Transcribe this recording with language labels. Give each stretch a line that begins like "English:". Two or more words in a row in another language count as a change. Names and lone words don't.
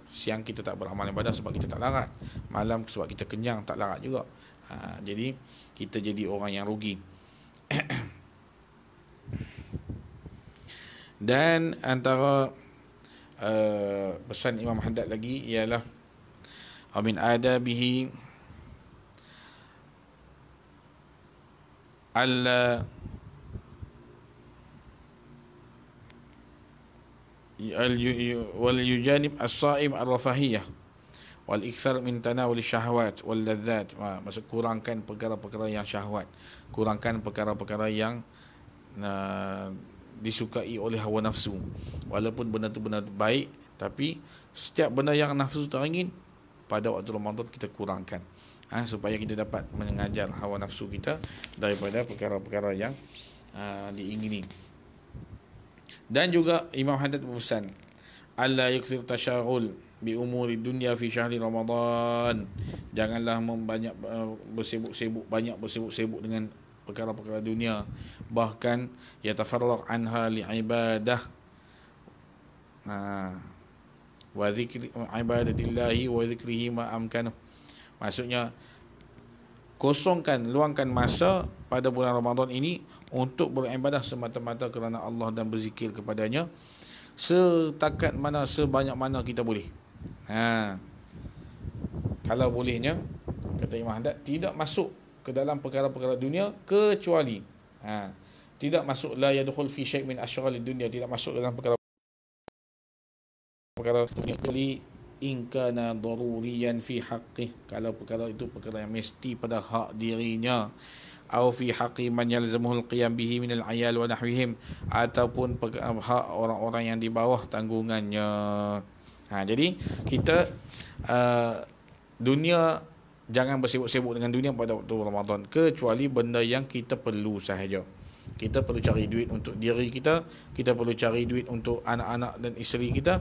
Malay: Siang kita tak beramal ibadah sebab kita tak larat, malam sebab kita kenyang tak larat juga. Jadi kita jadi orang yang rugi. Dan antara pesan Imam Haddad lagi ialah
Arabic: أمين آدابه ألا ول يجانب الصائم الرفاهية والإكثار من تناول الشهوات واللذات.
Malay: Maksud kurangkan perkara-perkara yang syahwat, kurangkan perkara-perkara yang disukai oleh hawa nafsu. Walaupun benda tu benda baik, tapi setiap benda yang nafsu teringin pada waktu Ramadan kita kurangkan, supaya kita dapat mengajar hawa nafsu kita daripada perkara-perkara yang diingini. Dan juga Imam Haddad berpesan,
Arabic: ألا يكثر التشاغل بأمور دنيا في شهر رمضان.
Malay: Janganlah membanyak bersibuk-sibuk dengan perkara-perkara dunia, bahkan
Arabic: يتفرغ عنها لعبادة وذكر عبادة الله وذكره ما أمكن.
Malay: Maksudnya luangkan masa pada bulan Ramadan ini untuk beribadah semata-mata kerana Allah dan berzikir kepadanya setakat mana, sebanyak mana kita boleh. Kalau bolehnya, kata Imam Haddad, tidak masuk ke dalam perkara-perkara dunia, kecuali tidak masuk,
Arabic: لا يدخل في شيء من أشغال الدنيا,
Malay: tidak masuk dalam perkara dunia kecuali
Arabic: إن كان ضروريا في حقه,
Malay: kalau perkara itu perkara yang mesti pada hak dirinya,
Arabic: أو في حق من يلزمه القيام به من العيال ونحوهم,
Malay: ataupun hak orang-orang yang di bawah tanggungannya. Jadi kita dunia, jangan bersibuk-sibuk dengan dunia pada waktu Ramadan, kecuali benda yang kita perlu sahaja. Kita perlu cari duit untuk diri kita, kita perlu cari duit untuk anak-anak dan isteri kita.